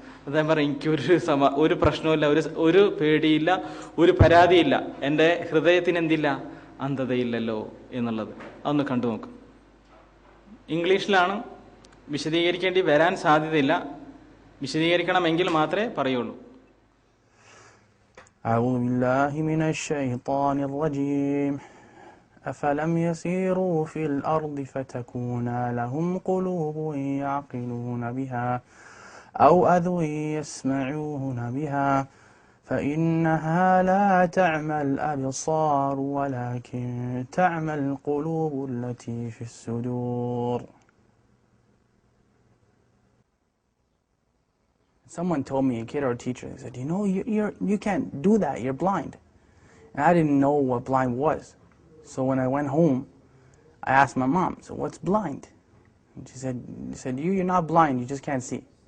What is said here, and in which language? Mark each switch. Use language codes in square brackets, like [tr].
[ml] അദ്ദേഹം പറയും, എനിക്കൊരു ഒരു പ്രശ്നമില്ല, ഒരു പേടിയില്ല, ഒരു പരാതിയില്ല, എൻ്റെ ഹൃദയത്തിന് എന്തില്ല? അന്ധതയില്ലല്ലോ എന്നുള്ളത്. അതൊന്ന് കണ്ടു നോക്കും. ഇംഗ്ലീഷിലാണ്, വിശദീകരിക്കേണ്ടി വരാൻ സാധ്യതയില്ല, വിശദീകരിക്കണമെങ്കിൽ മാത്രമേ പറയുള്ളൂ. [ar] أعوذ بالله من الشيطان الرجيم أفلم يسيروا في الأرض فتكون لهم قلوب يعقلون بها أو أذن يسمعون بها فإنها لا تعمى الأبصار ولكن تعمى القلوب التي في الصدور. [en] Someone told me, a kid or a teacher, they said, you can't do that, you're blind. And I didn't know what blind was. So when I went home, I asked my mom, so what's blind? She said, you're not blind, you just can't see.